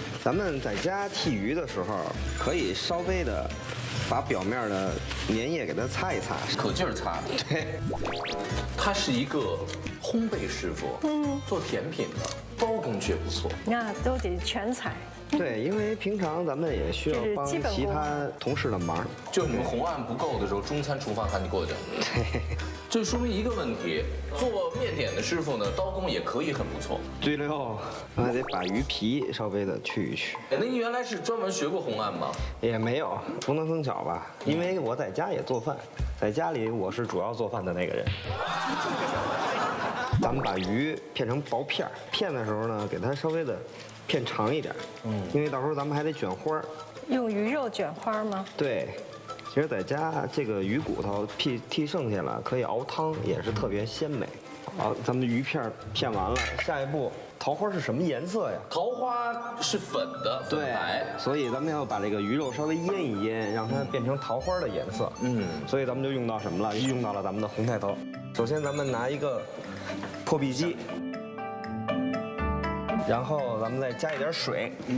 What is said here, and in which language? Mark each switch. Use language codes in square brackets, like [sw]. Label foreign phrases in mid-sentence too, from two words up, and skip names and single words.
[zh] 咱們在家剔魚的時候，可以稍微的把表面的粘液給它擦一擦，可勁兒擦。對，他是一個烘焙師傅，做甜品的，刀工卻不錯。那都得全才。對，因為平常咱們也需要幫其他同事的忙。就你們紅案不夠的時候，中餐廚房喊你過去。對，這說明一個問題，做麵點的師傅呢，刀工也可以很不錯。對了，還得把魚皮稍微的去一去。哎，那你原來是專門學過紅案嗎？也沒有，不能這麼巧吧？因為我在家也做飯，在家裡我是主要做飯的那個人。咱們把魚片成薄片，片的時候呢，給它稍微的片長一點，因為到時候咱們還得捲花。用魚肉捲花嗎？對，其實在家這個魚骨頭剔剩下了，可以熬湯，也是特別鮮美。好，咱们的魚片片完了，下一步桃花是什麼顏色呀？桃花是粉的，粉白。所以咱們要把這個魚肉稍微醃一醃，讓它變成桃花的顏色。所以咱們就用到什麼了？用到了咱們的紅菜頭。首先咱們拿一個破壁機，然後咱們再加一點水。